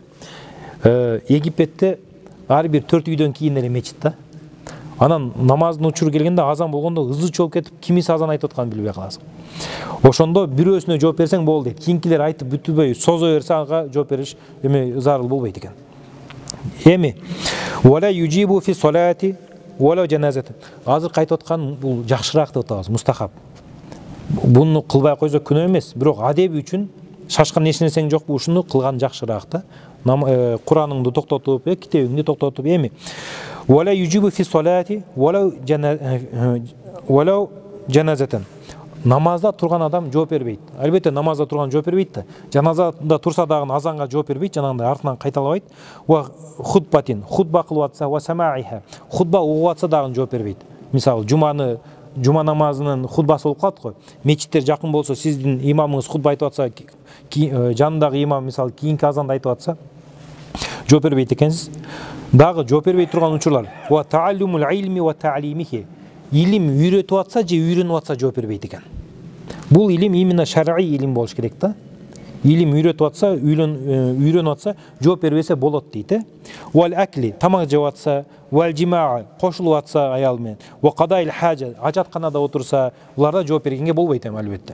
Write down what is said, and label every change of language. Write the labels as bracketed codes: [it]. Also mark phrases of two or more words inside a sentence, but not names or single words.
[ky] Египетте ар бир 4 үйдөн кийин эле мечит да. Анан намаздын учуру келгенде азан болгондо ызы чолуп кетип, кимиси азан айтып атканын билбей каласың. Ошондо бирөөсүнө жооп берсең болду дейт. Кийинкилер айтып бүтүбөй созо берсе ага жооп бериш зарыл болбойт экен. [ar] Эми ولا يجيب في صلاة ولا جنازة. [ky] Азыр кайтып аткан бул жакшыраак деп атабыз, мустахаб. Буну кылбай койсо күнөө эмес, бирок адеби үчүн шашкан эч нерсең жокпу, ушуну кылган жакшыраак да. Кураныңды токтотуп, китебиңди токтотуп, эми [ar] ولا يجيب في صلاة ولا جنازة. [ky] Намазда турган адам жооп бербейт. Албетте намазда турган жооп бербейт да. Жаназада турса дагы азанга жооп бербейт, жанагындай артынан кайталабайт. [ar] وخطبة, [ky] хутба кылып атса, [ar] وسماعها, [ky] хутба угуп атса дагы жооп бербейт. Мисалы жума намазынын хутбасы болуп калат го. Мечиттер жакын болсо, сиздин имамыңыз хутба айтып атса, жанындагы имам мисалы кийинки азанда айтып атса, жооп бербейт экенсиз. Дагы жооп бербей турган учурлар. [ar] وتعلم العلم وتعليمه. [ky] Илим үйрөтүп атса же үйрөнүп атса жооп бербейт экен. Бул илим именно шар'ий илим болуш керек да. Илим үйрөтүп атса, үйрөнүп атса жооп бербесе болот дейт. [ar] والأكل, [ky] тамак жеп атса, [ar] والجماع, [ky] кошулуп атса аял менен, [ar] وقضاء الحاجة, [ky] ажатканада отурса, буларда жооп бергенге болбойт эми албетте.